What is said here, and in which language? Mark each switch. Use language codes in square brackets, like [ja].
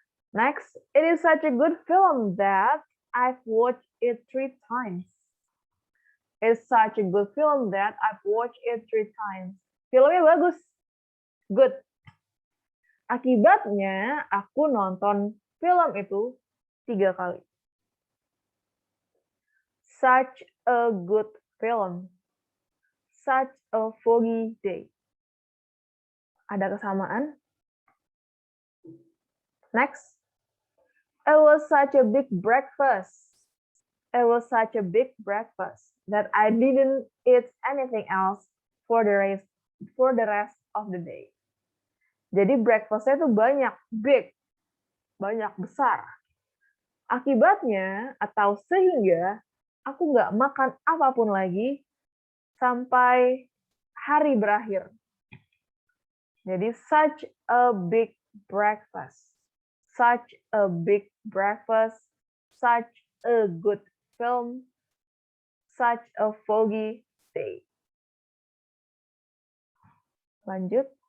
[en] Next, it is such a good film that I've watched it 3 times. It's such a good film that I've watched it 3 times. [id] Filmnya bagus. [en] Good. [id] Akibatnya, aku nonton film itu 3 kali. [en] Such a good film. Such a foggy day. [id] Ada kesamaan? [en] Next. It was such a big breakfast. It was such a big breakfast that I didn't eat anything else for the rest of the day. [id] Jadi breakfast-nya itu banyak, big, banyak, besar. Akibatnya atau sehingga aku nggak makan apapun lagi sampai hari berakhir. [en] Jadi such a big breakfast, such a big breakfast, such a good film, such a foggy day. [id] Lanjut.